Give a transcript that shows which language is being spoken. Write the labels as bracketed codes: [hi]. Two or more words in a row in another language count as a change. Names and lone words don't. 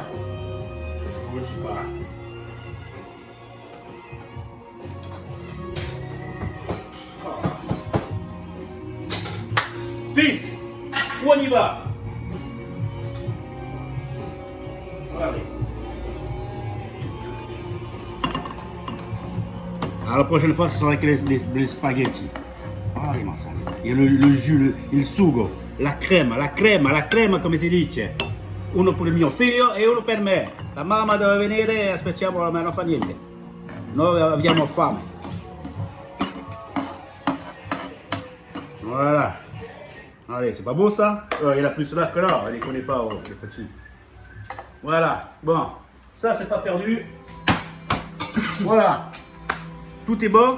[fr] Je vous le dis pas. Fils, où on y va? Allez. Alors la prochaine fois, ce sera avec les spaghettis. Ah, les massages. Et le jus, [it] il sugo, la crema, come si dice. Uno per il mio figlio e uno per me. La mamma deve venire, aspettiamo, ma non fa niente. Noi abbiamo fame. [fr] Voilà. Allez, c'est pas beau ça? Il a plus là que là, il ne connaît pas, oh, les petits. Voilà, bon, ça c'est pas perdu. Voilà, tout est bon.